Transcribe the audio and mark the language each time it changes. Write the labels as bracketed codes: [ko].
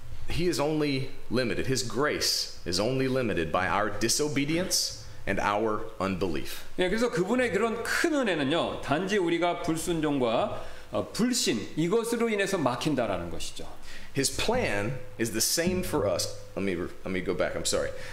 [en] He is only limited. His grace is only limited by our disobedience and our unbelief. [ko] 예, 그래서 그분의 그런 큰 은혜는요, 단지 우리가 불순종과 불신 이것으로 인해서 막힌다라는 것이죠. [en] His plan is the same for us. Let me go back. I'm sorry.